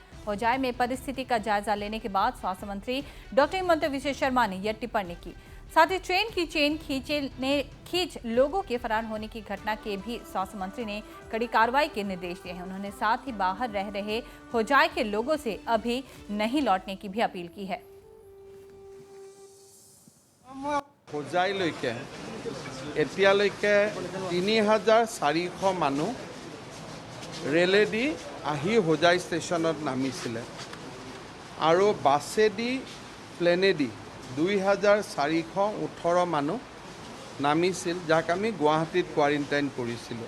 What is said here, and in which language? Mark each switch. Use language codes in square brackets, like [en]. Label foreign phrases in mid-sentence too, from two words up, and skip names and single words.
[hi] होजाई में परिस्थिति का जायजा लेने के बाद स्वास्थ्य मंत्री डॉक्टर हिमंता विश्व शर्मा ने यह टिप्पणी की। साथ ही ट्रेन की चेन खींच लोगों के फरार होने की घटना के भी स्वास्थ्य मंत्री ने कड़ी कार्रवाई के निर्देश दिए हैं। उन्होंने साथ ही बाहर रह रहे होजाई के लोगों से अभी नहीं लौटने की भी अपील की है। [as] হোজাইলৈকে এতিয়ালৈকে 3400 মানুহ ৰেলেদি আহি হোজাই ষ্টেচনত নামিছিলে আৰু বাছেদি প্লেনেদি 2418 মানুহ নামিছিল, যাক আমি গুৱাহাটীত কোৱাৰেণ্টাইন কৰিছিলোঁ।